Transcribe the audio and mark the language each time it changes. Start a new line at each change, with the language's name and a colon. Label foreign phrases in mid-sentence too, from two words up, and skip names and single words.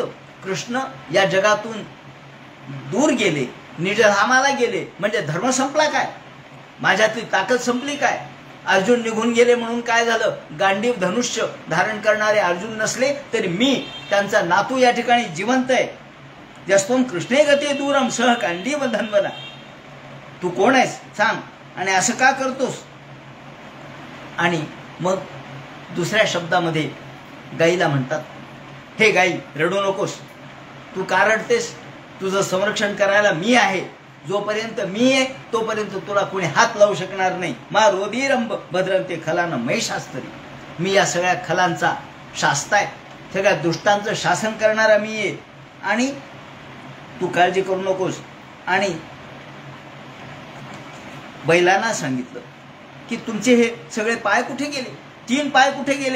Marathi: कृष्ण या जगातून दूर गेले, निजधामाला गेले म्हणजे धर्म संपला काय? माझ्यातली ताकद संपली काय? अर्जुन निघून गेले म्हणून काय झालं? गांडीव धनुष्य धारण करणारे अर्जुन नसले तरी मी त्यांचा नातू या ठिकाणी जिवंत आहे.
Sanskrit: जस्तोम कृष्णे गते दूरम सह गांडीव धन्वना.
Marathi: तू कोण आहेस सांग आणि असं का करतोस? आणि मग दुसऱ्या शब्दामध्ये गाईला म्हणतात, हे गाई, रडू नकोस. तू का रडतेस? तुझं संरक्षण करायला मी आहे. जोपर्यंत मी आहे तोपर्यंत तुला कोणी हात लावू शकणार नाही.
Sanskrit: मा रोधीरंब भद्रंते खलानं महिशास्तरी.
Marathi: मी या सगळ्या खलांचा शास्ता आहे, सगळ्या दुष्टांचं शासन करणारा मी आहे आणि तू काळजी करू नकोस. आणि बैलांना सांगितलं की तुमचे हे सगळे पाय कुठे गेले? 3 पाय कुठे गेले?